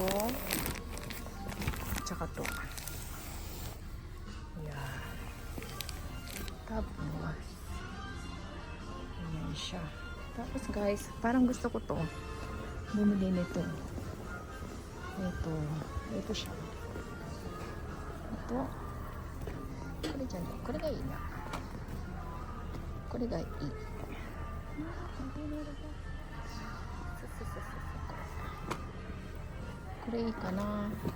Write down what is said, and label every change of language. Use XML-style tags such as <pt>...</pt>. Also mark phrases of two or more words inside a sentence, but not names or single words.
<tl>Tsaka to. Yan. Tapos. Ayan siya. Tapos guys, parang gusto ko to. Bumili nito. Ito. Ito siya. Ito.</tl> <ja>これじゃね、これがいいな。これがいい。これいいかな。</ja>